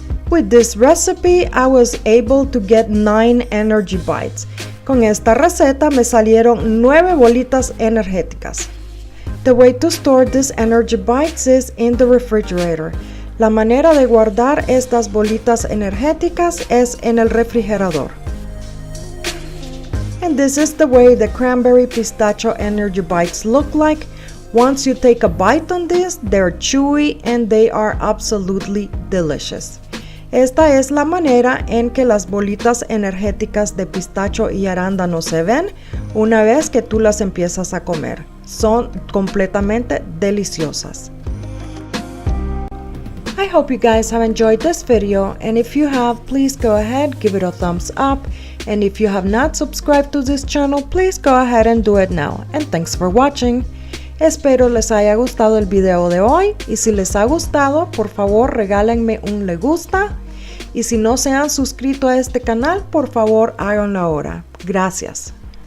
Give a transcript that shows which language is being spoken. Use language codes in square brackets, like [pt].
[en] With this recipe, I was able to get 9 energy bites. [es] Con esta receta me salieron 9 bolitas energéticas. [en] The way to store these energy bites is in the refrigerator. [es] La manera de guardar estas bolitas energéticas es en el refrigerador. [en] And this is the way the Cranberry Pistachio Energy Bites look like. Once you take a bite on this, they're chewy and they are absolutely delicious. [es] Esta es la manera en que las bolitas energéticas de pistacho y arándano se ven una vez que tú las empiezas a comer. Son completamente deliciosas. [en] I hope you guys have enjoyed this video, and if you have, please go ahead, give it a thumbs up, and if you have not subscribed to this channel, please go ahead and do it now, and thanks for watching. [es] Espero les haya gustado el video de hoy y si les ha gustado, por favor regálenme un le gusta Y si no se han suscrito a este canal, por favor háganlo ahora. Gracias.